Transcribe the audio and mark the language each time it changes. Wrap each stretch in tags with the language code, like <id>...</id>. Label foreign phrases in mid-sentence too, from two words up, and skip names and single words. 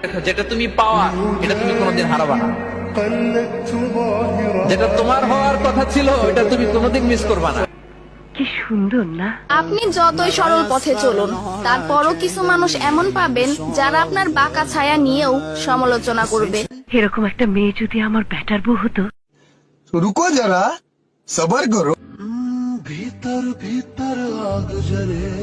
<bn>যেটা তুমি পাওয়া এটা তুমি কোনোদিন হারাবা না, যেটা তোমার হওয়ার কথা ছিল এটা তুমি কোনোদিন মিস করবা না। কি সুন্দর না? আপনি যতই সরল পথে চলুন, তারপরও কিছু মানুষ এমন পাবেন যারা আপনার বাঁকা ছায়া নিয়েও সমালোচনা করবে। এরকম একটা মেয়ে যদি আমার ব্যাটার বউ হতো।</bn> <hi>रुको जरा सबर करो। भीतर भीतर आग जले</hi>